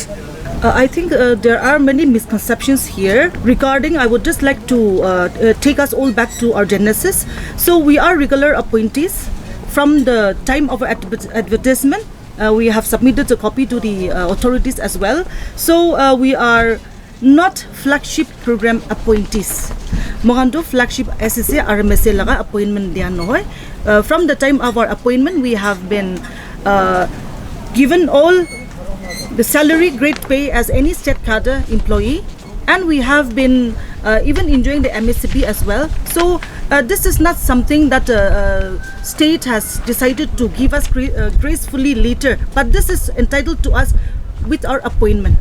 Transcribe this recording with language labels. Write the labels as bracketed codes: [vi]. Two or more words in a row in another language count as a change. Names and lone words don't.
[en] I think there are many misconceptions here regarding. I would just like to take us all back to our genesis. So we are regular appointees from the time of our advertisement. We have submitted a copy to the authorities as well. So we are not flagship program appointees. [ks] Mogando flagship SSA RMSA laga appointment diyan noy. [en] From the time of our appointment, we have been given all the salary, grade pay as any state cadre employee, and we have been even enjoying the MSCP as well. So this is not something that state has decided to give us gracefully later, but this is entitled to us with our appointment.